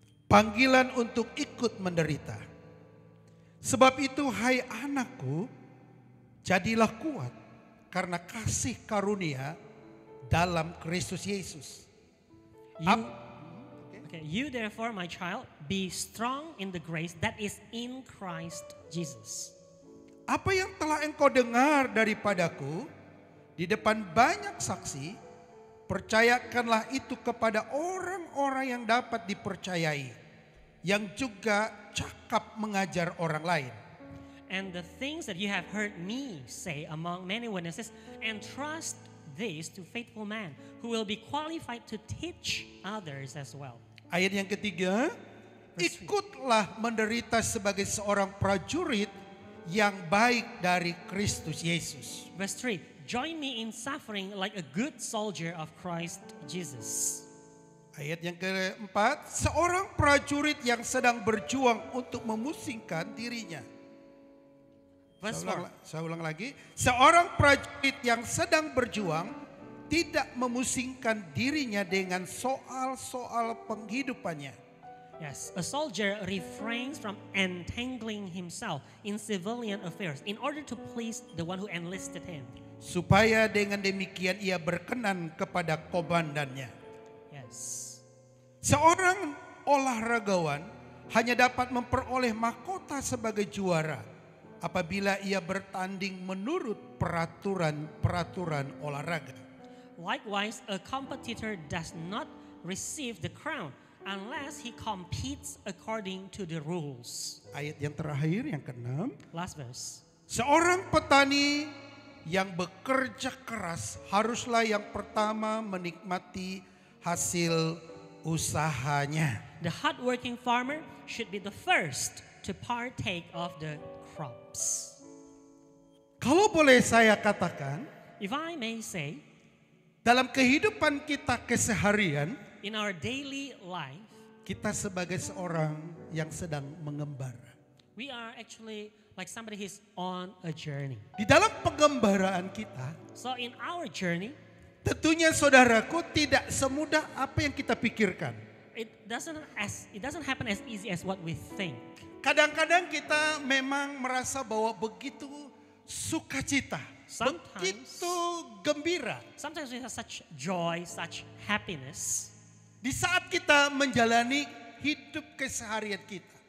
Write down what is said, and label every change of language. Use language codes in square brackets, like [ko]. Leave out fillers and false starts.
[id] Panggilan untuk ikut menderita. Sebab itu hai anakku, jadilah kuat karena kasih karunia dalam Kristus Yesus. [en] You therefore, my child, be strong in the grace that is in Christ Jesus. [id] Apa yang telah engkau dengar daripadaku di depan banyak saksi, percayakanlah itu kepada orang-orang yang dapat dipercayai, yang juga cakap mengajar orang lain. [en] And the things that you have heard me say among many witnesses, entrust this to faithful men who will be qualified to teach others as well. [id] Ayat yang ketiga, ikutlah menderita sebagai seorang prajurit yang baik dari Kristus Yesus. [en] Verse 3, join me in suffering like a good soldier of Christ Jesus. [id] Ayat yang keempat, seorang prajurit yang sedang berjuang untuk memusingkan dirinya. [en] Verse 4, [id] Saya ulang lagi, seorang prajurit yang sedang berjuang tidak memusingkan dirinya dengan soal-soal penghidupannya. [en] yes, a soldier refrains from entangling himself in civilian affairs in order to please the one who enlisted him. [id] Supaya dengan demikian ia berkenan kepada komandannya. [en] Yes. [id] Seorang olahragawan hanya dapat memperoleh mahkota sebagai juara apabila ia bertanding menurut peraturan olahraga. [en] Likewise, a competitor does not receive the crown unless he competes according to the rules. [id] Ayat yang terakhir yang ke-6. [en] Last verse. [id] Seorang petani yang bekerja keras haruslah yang pertama menikmati hasil usahanya. [en] The hardworking farmer should be the first to partake of the crops. [id] Kalau boleh saya katakan, [en] If I may say, [id] dalam kehidupan kita keseharian, [en] in our daily life, [id] kita sebagai seorang yang sedang mengembara. [en] we are actually like somebody who's on a journey. [id] Di dalam pengembaraan kita, [en] So in our journey, [id] tentunya saudaraku tidak semudah apa yang kita pikirkan. [en] it doesn't happen as easy as what we think. [id] Kadang-kadang kita memang merasa bahwa begitu sukacita, [en] Sometimes- [id] begitu gembira. [en] Sometimes we have such joy, such happiness [id] Di saat kita menjalani hidup keseharian kita.